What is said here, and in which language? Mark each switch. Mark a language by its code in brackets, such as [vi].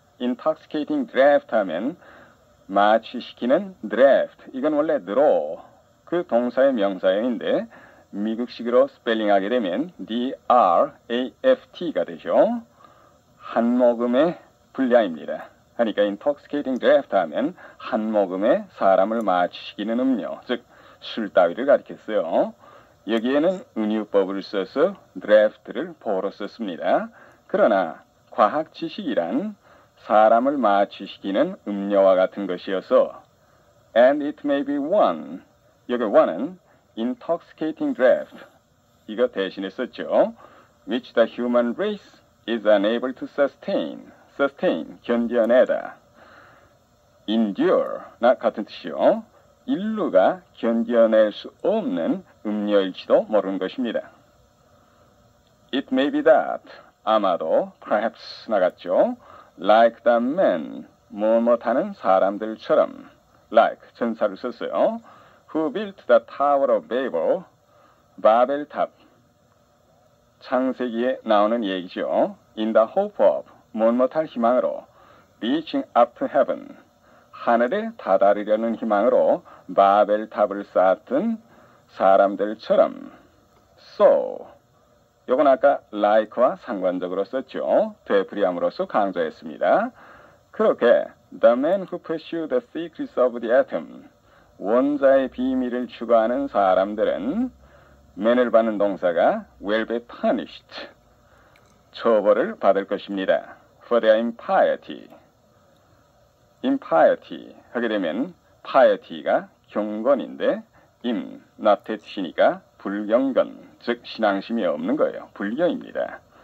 [en] intoxicating draft [ko] 하면 마취시키는 [en] draft. [ko] 이건 원래 draw, 그 동사의 명사형인데 미국식으로 스펠링하게 되면 draft가 되죠. 한 모금의 분량입니다. 하니까 intoxicating draft 하면 한 모금의 사람을 마취시키는 음료, 즉 술 따위를 가리켰어요. 여기에는 은유법을 써서 draft를 보로 썼습니다. 그러나 과학 지식이란 사람을 마취시키는 음료와 같은 것이어서 [en] and it may be one, [ko] 여기 one은 [en] intoxicating draft, [ko] 이거 대신에 썼죠. [en] which the human race is unable to sustain, 견뎌내다. [ko] endure나 같은 뜻이요. 인류가 견뎌낼 수 없는 음료일지도 모르는 것입니다. [en] It may be that, 아마도, perhaps 나갔죠. like the men, [ko] 뭐뭐하는 사람들처럼, like, 전사를 썼어요. [en] who built the Tower of Babel, 바벨탑, [ko] 창세기에 나오는 얘기죠. [en] in the hope of, 뭐뭐할 희망으로, reaching up to heaven, [ko] 하늘에 다다르려는 희망으로 바벨탑을 쌓았던 사람들처럼. so, 요건 아까 like와 상관적으로 썼죠. 되풀이함으로써 강조했습니다. 그렇게 [en] the man who pursued the secrets of the atom, [ko] 원자의 비밀을 추구하는 사람들은 man을 받는 동사가 [en] will be punished, [ko] 처벌을 받을 것입니다. [en] for their impiety. [ko] impiety 하게 되면 piety가 경건인데 not의 뜻이니까 불경건, 즉 신앙심이 없는 거예요. 불교입니다.